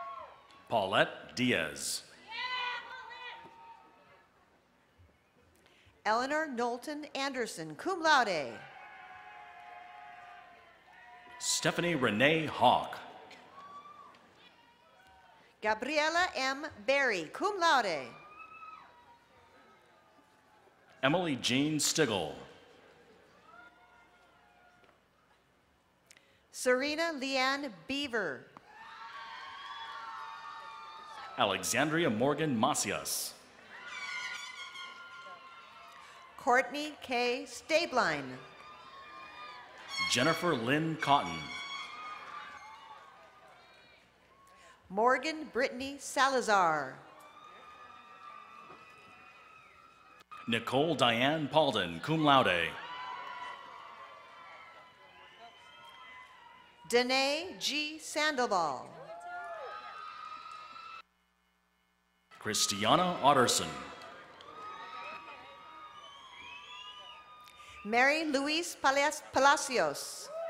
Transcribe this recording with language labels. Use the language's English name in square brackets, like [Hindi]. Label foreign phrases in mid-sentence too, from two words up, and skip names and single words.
[English] Paulette Diaz. Eleanor Knowlton Anderson, [Latin] cum laude. [English] Stephanie Renee Hawk. Gabriela M. [Latin] Berry, cum laude. [English] Emily Jean Stigall. Serena Leanne Beaver. Alexandria Morgan Macias. Courtney K. Stabline. Jennifer Lynn Cotton. Morgan Brittany Salazar. Nicole Diane Paulden, [Latin] cum laude. [English] Danae G. Sandoval. Christiana Otterson. Mary Louise Palacios.